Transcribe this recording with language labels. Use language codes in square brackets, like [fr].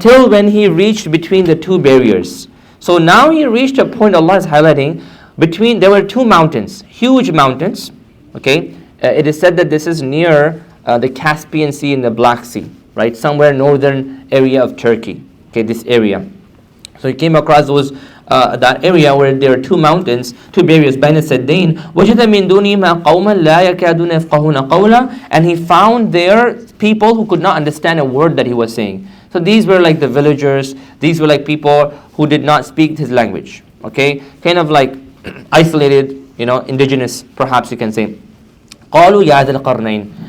[en] Till when he reached between the two barriers. So now he reached a point, Allah is highlighting, there were two mountains, huge mountains. Okay, it is said that this is near the Caspian Sea and the Black Sea, right? Somewhere northern area of Turkey. Okay, this area. So he came across that area where there are two mountains, two barriers. [ar] بين السدين وجد من دونهما قوما لا يكادون يفقهون قولا. [en] And he found there people who could not understand a word that he was saying. So these were like the villagers. These were like people who did not speak his language. Okay, kind of like isolated, indigenous, perhaps you can say. [ar] قالوا يا ذا القرنين.